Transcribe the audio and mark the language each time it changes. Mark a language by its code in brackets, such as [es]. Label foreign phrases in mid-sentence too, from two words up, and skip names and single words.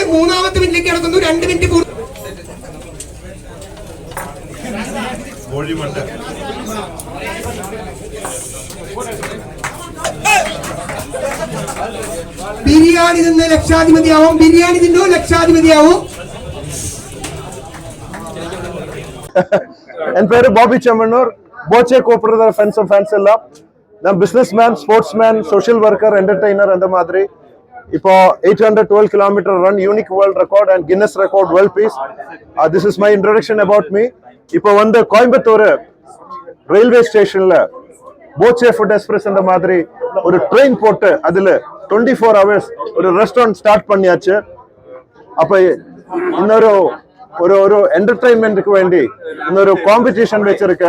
[ml] മൂന്നാമത്തെ മിനിറ്റിലേക്ക് കിടക്കുന്നു. 2 മിനിറ്റ് പൂർത്തി. ബിരിയാണി നിന്ന് ലക്ഷാധിപതിയാവും. ബിരിയാണി തിന്നോ ലക്ഷാധിപതിയാവും. [ta] என் பேரு பாபி செம்மனூர். போச்சே கூப்பிடுற ஃபேன்ஸ் எல்லாம். [en] நான் business man, sports man, social worker, entertainer [ta] அந்த மாதிரி. [en] இப்போ 812 kilometer run, unique world record and Guinness record world peace. This is my introduction about me. [ta] இப்போ வந்து கோயம்புத்தூர் [en] railway station [ta] போச்சே ஃபுட் எக்ஸ்பிரஸ் அந்த மாதிரி ஒரு ட்ரெயின் போட்டு அதுல 24 hours ஒரு ரெஸ்டாரண்ட் ஸ்டார்ட் பண்ணியாச்சு. அப்ப இன்னொரு ஒரு என்டர்டைன்மெண்ட்டுக்கு வேண்டி இன்னொரு காம்படிஷன் வச்சிருக்கு.